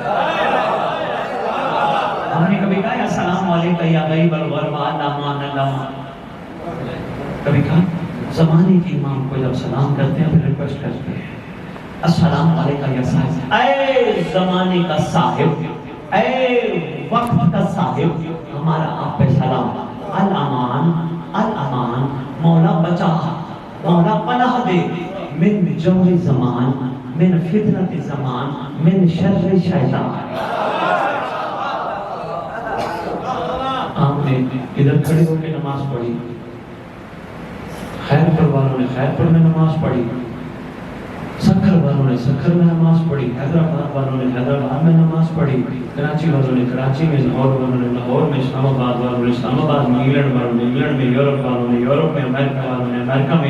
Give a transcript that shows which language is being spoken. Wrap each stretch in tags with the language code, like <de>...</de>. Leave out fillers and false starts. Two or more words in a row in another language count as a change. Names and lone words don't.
<ur>ہم نے کبھی کہا</ur> <ar>السلام علیکم یا غیب الغرباء الامان الامان,</ar> <ur>کبھی کہا زمانے کے امام کو جب سلام کرتے ہیں پھر ریکویسٹ کرتے ہیں</ur> <ar>السلام علیکم یا صاحب.</ar> <ur>اے زمانے کا صاحب, اے وقت کا صاحب, ہمارا آپ پہ سلام.</ur> <ar>الامان الامان,</ar> <ur>مولا بچا, مولا پناہ دے,</ur> <ar>من جور زمان, من فتنت زمان, من شر شیطان.</ar> <ur>آپ نے ادھر کھڑے ہو کے نماز پڑھی, خیر پر والوں نے خیر پر میں نماز پڑھی, سکھر والوں نے سکھر میں نماز پڑھی, حیدرآباد والوں نے حیدرآباد میں نماز پڑھی, کراچی والوں نے کراچی میں, لاہور والوں نے لاہور میں, اسلام آباد والوں نے اسلام آباد میں, انگلینڈ والوں نے انگلینڈ میں, یورپ والوں نے یورپ میں, امریکہ والوں نے امریکہ میں.</ur>